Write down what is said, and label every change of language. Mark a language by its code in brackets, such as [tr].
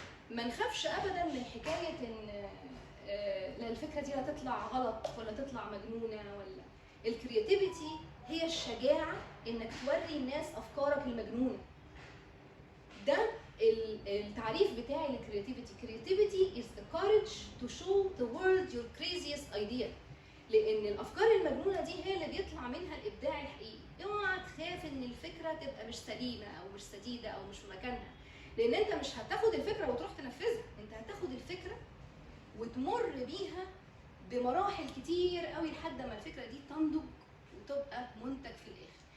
[ar] ما نخافش ابدا من حكايه ان لا الفكره دي هتطلع غلط ولا تطلع مجنونه، ولا الكرياتيفيتي هي الشجاعه انك توري الناس افكارك المجنونه. ده التعريف بتاعي للكرياتيفيتي. [en] creativity is the courage to show the world your craziest idea. [ar] لان الافكار المجنونه دي هي اللي بيطلع منها الابداع الحقيقي. اوعى تخاف ان الفكره تبقى مش سليمه او مش سديده او مش في مكانها، لان انت مش هتاخد الفكره وتروح تنفذها، انت هتاخد الفكره وتمر بيها بمراحل كتير قوي لحد ما الفكره دي تنضج وتبقى منتج في الاخر.